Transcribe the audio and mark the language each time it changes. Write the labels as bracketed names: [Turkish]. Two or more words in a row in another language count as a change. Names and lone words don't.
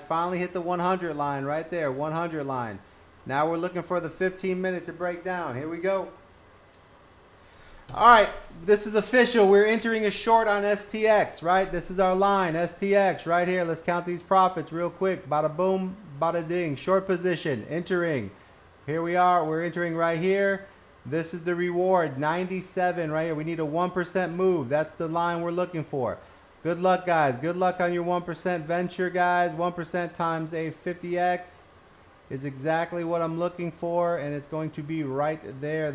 [English] Finally hit the 100 line right there. 100 line. Now we're looking for the 15-minute to break down. Here we go. All right, this is official. We're entering a short on STX, right? This is our line, STX, right here. Let's count these profits real quick. Bada boom, bada ding. Short position, entering. Here we are. We're entering right here. This is the reward, 97 right here. We need a 1% move. That's the line we're looking for. Good luck, guys. Good luck on your 1% venture, guys. 1% times a 50x is exactly what I'm looking for, and it's going to be right there.